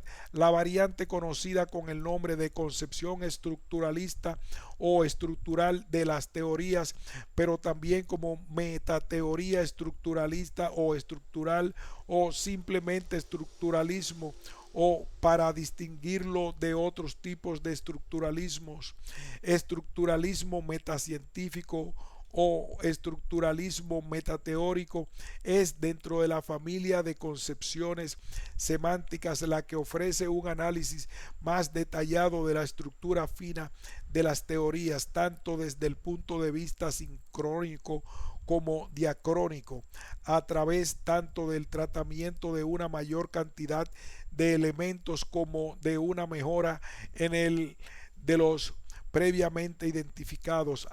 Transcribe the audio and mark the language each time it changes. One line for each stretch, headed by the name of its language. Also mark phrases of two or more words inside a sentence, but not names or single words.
Spanish: La variante conocida con el nombre de concepción estructuralista o estructural de las teorías, pero también como metateoría estructuralista o estructural, o simplemente estructuralismo, o para distinguirlo de otros tipos de estructuralismos, estructuralismo metacientífico o estructuralismo metateórico es, dentro de la familia de concepciones semánticas, la que ofrece un análisis más detallado de la estructura fina de las teorías, tanto desde el punto de vista sincrónico como diacrónico, a través tanto del tratamiento de una mayor cantidad de elementos como de una mejora en el de los previamente identificados.